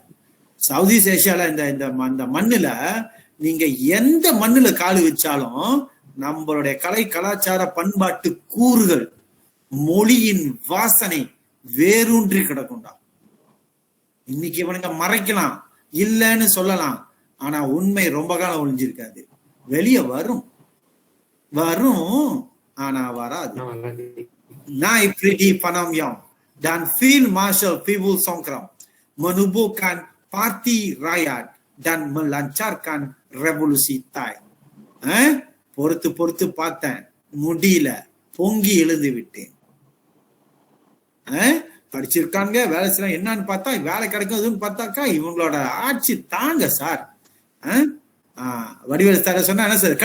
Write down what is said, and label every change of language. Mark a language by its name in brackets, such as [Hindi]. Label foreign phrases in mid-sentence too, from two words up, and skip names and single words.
[Tamil] சவுத் ஈஸ்ட் ஏஷியால இந்த மண்ணுல நீங்க எந்த மண்ணுல காலு வச்சாலும் நம்மளுடைய கலை கலாச்சார பண்பாட்டு கூறுகள், மொழியின் வாசனை வேரூன்றி கிடக்கும்டா. இன்னைக்கு இவனுங்க மறைக்கலாம், இல்லன்னு சொல்லலாம், ஆனா உண்மை ரொம்ப காலம் ஒளிஞ்சிருக்காது. வெளியே வரும், ஆனா வராது. [Malay] Naib Fridi Panamyam dan Field Marshal Fibul Songkram menubuhkan Parti Rakyat dan melancarkan revolusi Thai. [Tamil] பொறுத்து பார்த்தேன், முடியல, பொங்கி எழுந்து விட்டேன். படிச்சிருக்காங்க, வேலை செய்யலாம், என்னன்னு பார்த்தா வேலை கிடைக்கும் பார்த்தாக்கா இவங்களோட ஆட்சி தாங்க சார். வடிவேலு சார் சொன்னா என்ன சார்?